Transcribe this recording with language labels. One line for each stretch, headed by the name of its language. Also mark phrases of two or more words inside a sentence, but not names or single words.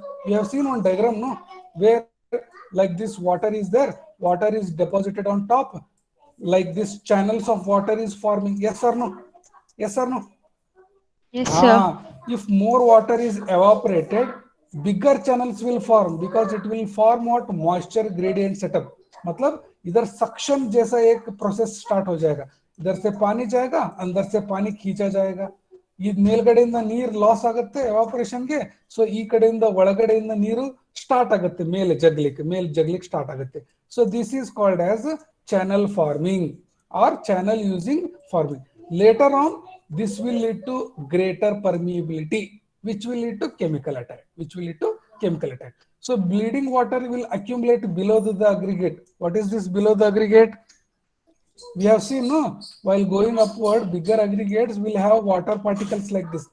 English: You have seen one diagram, no? Where like this water is there, water is deposited on top, like this channels of water is forming. Yes or no? Yes or no? Yes, sir. If more water is evaporated, bigger channels will form because it will form what? Moisture gradient setup.
Hindi: मतलब इधर सक्शन जैसा एक प्रोसेस स्टार्ट हो जाएगा, इधर से पानी जाएगा, अंदर से पानी खींचा जाएगा.
Kannada: ಈ ಮೇಲ್ಗಡೆಯಿಂದ ನೀರು ಲಾಸ್ ಆಗುತ್ತೆ ಎವಾಪರೇಷನ್ಗೆ, ಸೊ ಈ ಕಡೆಯಿಂದ ಒಳಗಡೆಯಿಂದ ನೀರು ಸ್ಟಾರ್ಟ್ ಆಗುತ್ತೆ ಮೇಲೆ ಜಗ್ಲಿಕ್ಕೆ ಸ್ಟಾರ್ಟ್ ಆಗುತ್ತೆ.
English: So this is called as channel forming or channel using forming. Later on this will lead to greater permeability, which will lead to chemical attack. So bleeding water will accumulate below the aggregate. What is this below the aggregate? We have seen, no, while going upward, bigger aggregates will have water particles like this.